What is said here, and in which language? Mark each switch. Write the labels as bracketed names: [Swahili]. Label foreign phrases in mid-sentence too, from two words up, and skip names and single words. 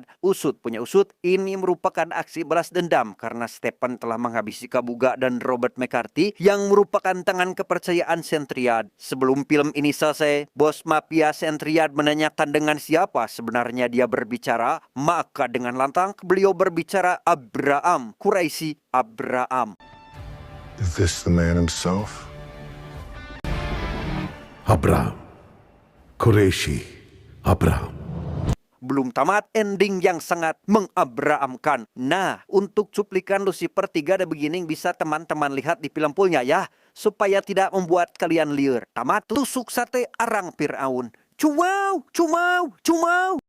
[Indonesian] Usut punya usut, ini merupakan aksi balas dendam karena Stefan telah menghabisi Kabuga dan Robert McCarthy yang merupakan tangan kepercayaan Sentriad. Sebelum film ini selesai, bos mafia Sentriad menanyakan dengan siapa sebenarnya dia berbicara, maka dengan lantang beliau berbicara Abraham, Quraisy Abraham. [English] Is this the man himself? [Malayalam] അബ്രഹാം ഖുറേഷി അബ്രഹാം. [Indonesian] Belum tamat, ending yang sangat mengabrahamkan. Nah, untuk cuplikan Lucifer 3 The Beginning bisa teman-teman lihat di film fullnya ya, supaya tidak membuat kalian liar. Tamat, tusuk sate arang Fir'aun. Cumau, cumau, cumau.